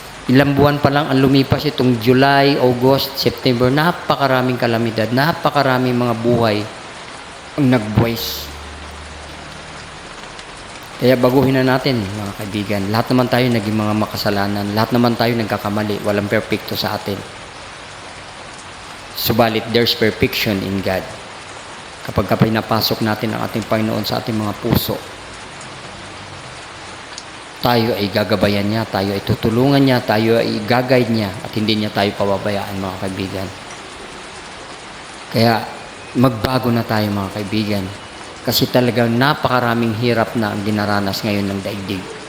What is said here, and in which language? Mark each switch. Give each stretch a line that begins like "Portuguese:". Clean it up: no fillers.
Filipino: Ilang buwan pa lang ang lumipas, itong July, August, September, napakaraming kalamidad, napakaraming mga buhay ang nagbuwis. Kaya baguhin na natin, mga kaibigan. Lahat naman tayo naging mga makasalanan, lahat naman tayo nagkakamali, walang perfecto sa atin.
English: Subalit, there's perfection in God.
Filipino: Kapag pinapasok natin ang ating Panginoon sa ating mga puso, tayo ay gagabayan niya, tayo ay tutulungan niya, tayo ay gagayad niya, at hindi niya tayo pababayaan, mga kaibigan. Kaya magbago na tayo, mga kaibigan, kasi talagang napakaraming hirap na ang dinaranas ngayon ng daigdig.